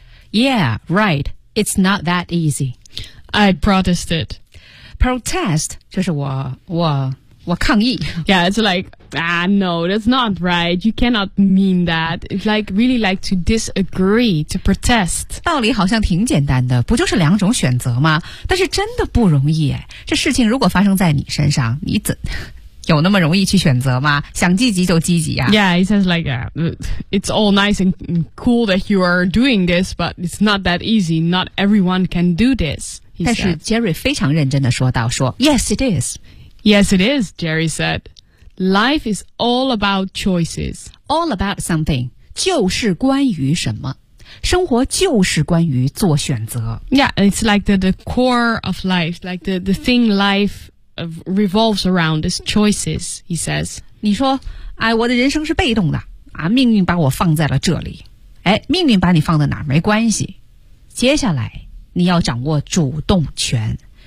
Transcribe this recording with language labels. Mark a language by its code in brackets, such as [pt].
[en] Yeah, right. It's not that easy. I protested. [zh] Protest, 就是我抗议。 [en] Yeah, it's like... Ah, no, that's not right. You cannot mean that. It's like, really like to disagree, to protest. [zh] 道理好像挺简单的，不就是两种选择吗？但是真的不容易。这事情如果发生在你身上，你怎有那么容易去选择吗？想积极就积极啊。 [en] Yeah, it sounds like, it's all nice and cool that you are doing this, but it's not that easy. Not everyone can do this, he said. [zh] 但是 Jerry 非常认真地说道，说 [en] Yes, it is. Yes, it is, Jerry said. Life is all about choices. All about something. [zh] 就是关于什么。生活就是关于做选择。 [en] Yeah, it's like the core of life, like the thing life revolves around is choices, he says. [zh] 你说，哎，我的人生是被动的，啊，命运把我放在了这里。哎，命运把你放在哪儿没关系。接下来，你要掌握主动权。